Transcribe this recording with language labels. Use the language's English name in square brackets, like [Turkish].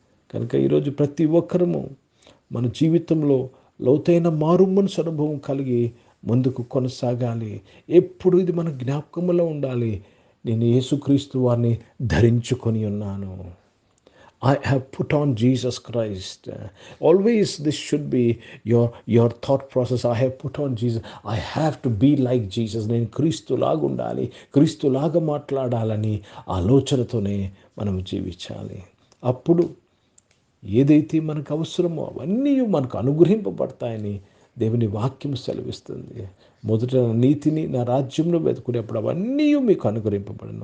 [Telugu] కనుక ఈరోజు ప్రతి ఒక్కరము మన జీవితంలో లోతైన మారుమనసు అనుభవం కలిగి ముందుకు కొనసాగాలి. ఎప్పుడు ఇది మన జ్ఞాపకంలో ఉండాలి. నేను యేసుక్రీస్తు వారిని ధరించుకొని ఉన్నాను. [English] I have put on Jesus Christ. Always this should be your thought process. I have put on Jesus. I have to be like Jesus. [Telugu] నేను క్రీస్తులాగా ఉండాలి, క్రీస్తులాగా మాట్లాడాలని ఆలోచనతోనే మనం జీవించాలి. అప్పుడు ఏదైతే మనకు అవసరమో అవన్నీ మనకు అనుగ్రహింపబడతాయని దేవుని వాక్యం సెలవిస్తుంది. మొదట నీతిని, నా రాజ్యంలో వెతుకునేప్పుడు అవన్నీ మీకు అనుగ్రహింపబడను.